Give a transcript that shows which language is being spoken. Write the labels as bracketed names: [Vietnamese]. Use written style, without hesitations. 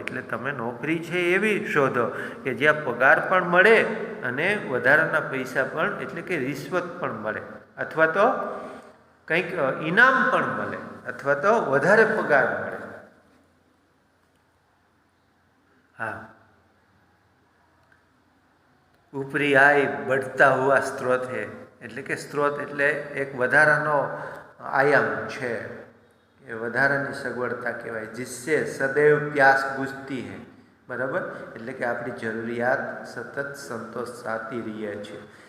[Gujarati] એટલે તમે નોકરી છે એવી શોધો કે જ્યાં પગાર પણ મળે અને વધારાના પૈસા પણ, એટલે કે રિશ્વત પણ મળે, અથવા તો કંઈક ઇનામ પણ મળે, અથવા તો વધારે પગાર મળે। [Hindi] हाँ, ऊपरी आय बढ़ता हुआ स्त्रोत है, [Gujarati] એટલે કે સ્ત્રોત એટલે એક વધારાનો આયામ છે, એ વધારાની સગવડતા કહેવાય। [Hindi] जिससे सदैव प्यास बुझती है। [Gujarati] बराबर, એટલે કે આપણી જરૂરિયાત સતત સંતોષાતી રહે છે।